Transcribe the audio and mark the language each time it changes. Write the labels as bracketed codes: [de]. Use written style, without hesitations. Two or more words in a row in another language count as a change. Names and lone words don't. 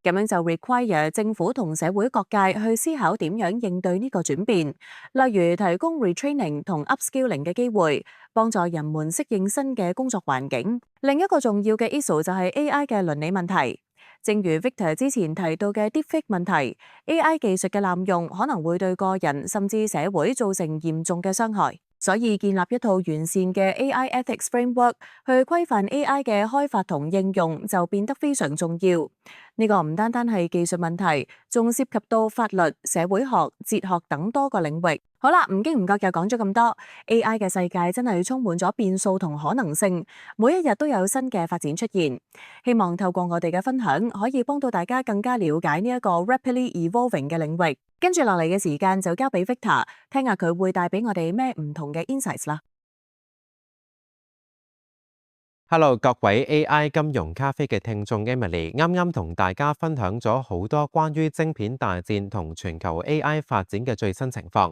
[yue] 咁樣就 require 政府同社會各界去思考點樣應對呢個轉變，例如提供 retraining 同 upskilling 嘅機會，幫助人們適應新嘅工作環境。另一個重要嘅 issue 就係 AI 嘅倫理問題。正如 Victor 之前提到嘅 deepfake 問題，AI 技術嘅濫用可能會對個人甚至社會造成嚴重嘅傷害。所以建立一套完善嘅 [en] AI ethics framework [yue] 去規範 AI 嘅開發同應用就變得非常重要。呢個唔單單係技術問題，仲涉及到法律、社會學、哲學等多個領域。好啦，唔經唔覺又講咗咁多 AI 嘅世界真係充滿咗變數同可能性，每一日都有新嘅發展出現。希望透過我哋嘅分享，可以幫到大家更加了解呢一個 [en] rapidly evolving [yue] 嘅領域。跟住落嚟嘅時間就交俾 Victor， 聽下佢會帶俾我哋咩唔同嘅 insights 啦。 Hello， 各位 AI 金融咖啡嘅聽眾 Emily， 啱啱同大家分享咗好多關於晶片大戰同全球 AI 發展嘅最新情況。